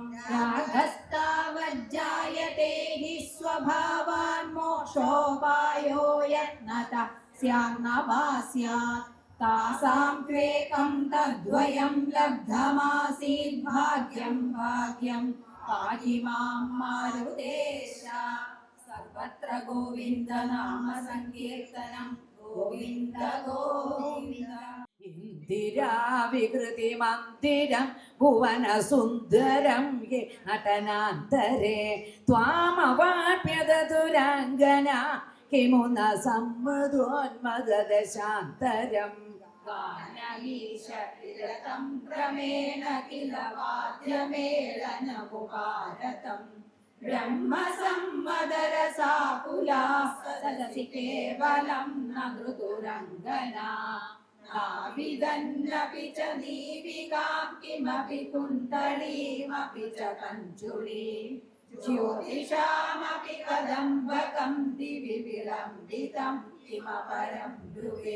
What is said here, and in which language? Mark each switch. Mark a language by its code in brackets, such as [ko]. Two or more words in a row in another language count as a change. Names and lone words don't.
[sa] रागस्तावज्जायते हि स्वभावान् मोक्षोपायो यत्नतः स्यान्न वा स्यात् तासां त्वेकं तद्वयं लब्धमासीत् भाग्यं पाहि मां मारुतेश सर्वत्र गोविन्द नाम संकीर्तनं गोविन्द गोविन्द ഇന്ദിരാ വികൃതി മന്ദിരം ഭുവന സുന്ദരം യേ നടനാന്തരേ ത്വാമവാപ്യദുരാംഗന കിമുന സമ്മതോന്മദശാന്തരം गानमीशतिरतं क्रमेण किल वाद्यमेलनमुपारतं ब्रह्मसम्मदरसाकुला सदसि केवलं न ऋतुरङ्गना नाविदन्नपि च दीपिकां किमपि कुण्डलीमपि च कञ्चुलीं ज्योतिषामपि कदम्बकं दिवि विलम्बितं किमपरं ब्रुवे